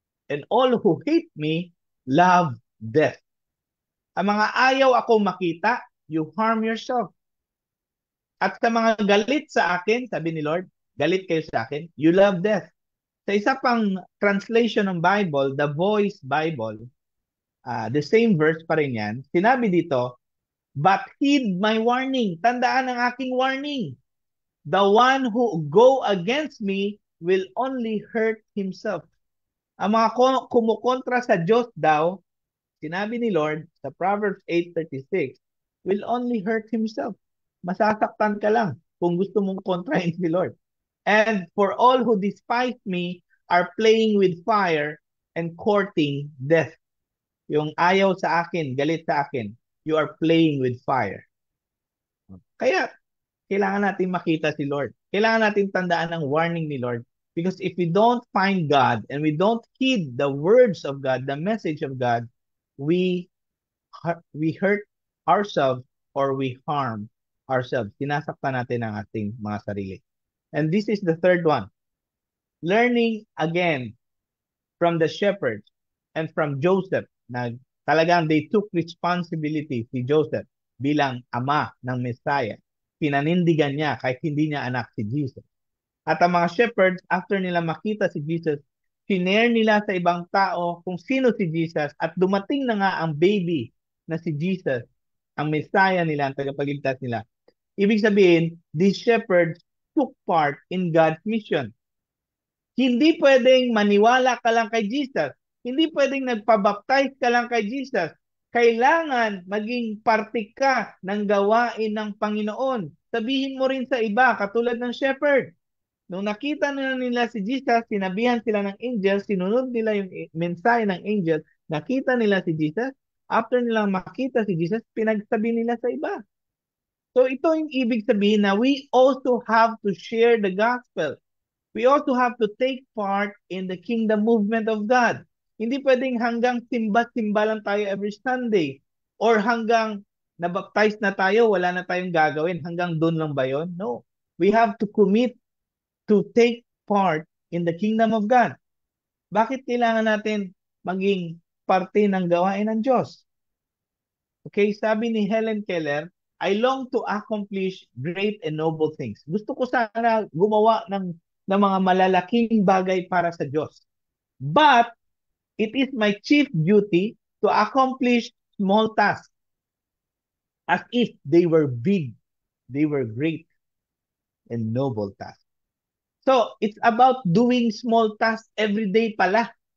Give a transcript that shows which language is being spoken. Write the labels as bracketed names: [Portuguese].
[English] And all who hate me, love death. [Filipino] Ang mga ayaw ako makita, [English] you harm yourself. [Filipino] At sa mga galit sa akin, sabi ni Lord, galit kayo sa akin, [English] you love death. [Filipino] Sa isa pang [English] translation ng Bible, the Voice Bible, the same verse [Filipino] pa rin yan, sinabi dito, [English] but heed my warning. [Filipino] Tandaan ang aking warning. [English] The one who go against me will only hurt himself. [Filipino] Ang mga kumukontra sa Diyos daw, sinabi ni Lord sa Proverbs 8:36, [English] will only hurt himself. [Filipino] Masasaktan ka lang kung gusto mong kontrahin si Lord. [English] And for all who despise me are playing with fire and courting death. [Filipino] Yung ayaw sa akin, galit sa akin, [English] you are playing with fire. [Filipino] Kaya, kailangan natin makita si Lord. Kailangan natin tandaan ang warning ni Lord. [English] Because if we don't find God and we don't heed the words of God, the message of God, we hurt ourselves or we harm ourselves. [Filipino] Sinasaktan natin ang ating mga sarili. [English] And this is the third one. Learning again from the shepherds and from Joseph [Filipino] na talagang [English] they took responsibility si Joseph [Filipino] bilang ama ng Messiah. Pinanindigan niya kahit hindi niya anak si Jesus. At ang mga shepherds, after nila makita si Jesus, sinare nila sa ibang tao kung sino si Jesus at dumating na nga ang baby na si Jesus, ang Messiah nila, ang tagapagligtas nila. Ibig sabihin, [English] these shepherds took part in God's mission. [Filipino] Hindi pwedeng maniwala ka lang kay Jesus. Hindi pwedeng nagpabaptize ka lang kay Jesus. Kailangan maging parte ka ng gawain ng Panginoon. Sabihin mo rin sa iba, katulad ng shepherd. Nung nakita nila si Jesus, sinabihan sila ng angel, sinunod nila yung mensahe ng angel, nakita nila si Jesus, after nilang makita si Jesus, pinagsabi nila sa iba. [English] So [Filipino] ito yung ibig sabihin na [English] we also have to share the gospel. We also have to take part in the kingdom movement of God. [Filipino] Hindi pwedeng hanggang simba-simba lang tayo every Sunday or hanggang nabaptize na tayo, wala na tayong gagawin. Hanggang doon lang ba yun? No. [English] We have to commit to take part in the kingdom of God. [Filipino] Bakit kailangan natin maging parte ng gawain ng Diyos? [English] Okay, [Filipino] sabi ni [English] Helen Keller, I long to accomplish great and noble things. [Filipino] Gusto ko sana gumawa ng mga malalaking bagay para sa Diyos. [English] But it is my chief duty to accomplish small tasks as if they were big, they were great and noble tasks. So, it's about doing small tasks every day pala.